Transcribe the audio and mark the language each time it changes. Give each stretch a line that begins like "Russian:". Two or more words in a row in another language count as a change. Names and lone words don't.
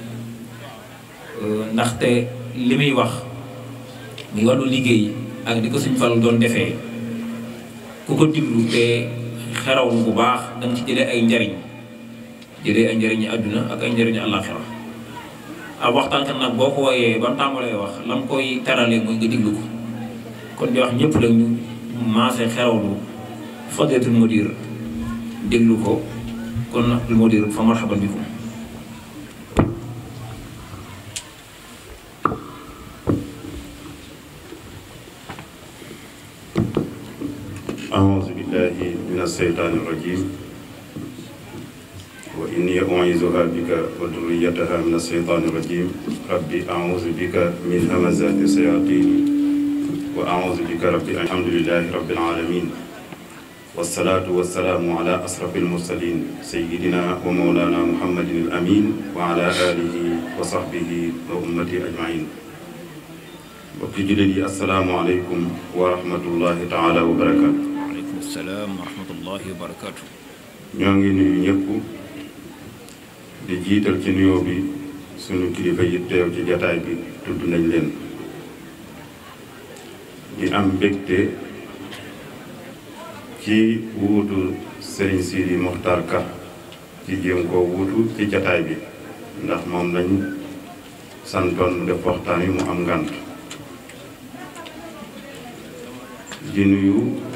Wolof: ndaxte li muy wax muy wàllu liggéey ak di ko Sëñ Fallu doon defee ku ko diglu te xerawlu bu baax danga ci jëlee ay njariñ yi àdduna ak ay njariñu àllaaxira ab waxtaan kat nag boo ko wooyee ba mu tàmbalee wax la mu koy teralee mooy nga diglu ko kon di wax ñëpp la ñu maase xerawlu
Arabic: فضيلة المدير
Wolof: déglu ko kon
Arabic: المدير فمرحبا بكم أعوذ بالله من الشيطان الرجيم وإني أعيذها بك وذريتها من الشيطان الرجيم ربي أعوذ بك من همزات الشياطين وأعوذ بك ربي الحمد لله رب العالمين والصلاة والسلام على أشرف المرسلين سيدنا ومولانا محمد الأمين وعلى آله وصحبه وأمته أجمعين
Wolof: mbokki jullit yi
Arabic: السلام عليكم ورحمة الله تعالى وبركاته. وعليكم السلام ورحمة الله وبركاته.
Wolof: ñoo ngi nuyu ñëpp di jiital ci nuyoo bi sunu kilifa yi teew ci jataay bi tudd nañ leen di am mbégte ci wuutu Serigne Sidi Mokhtar Ka ci jéem koo wuutu ci jataay bi ndax moom lañ santoon mu def waxtaan yi mu am ngànt di nuyu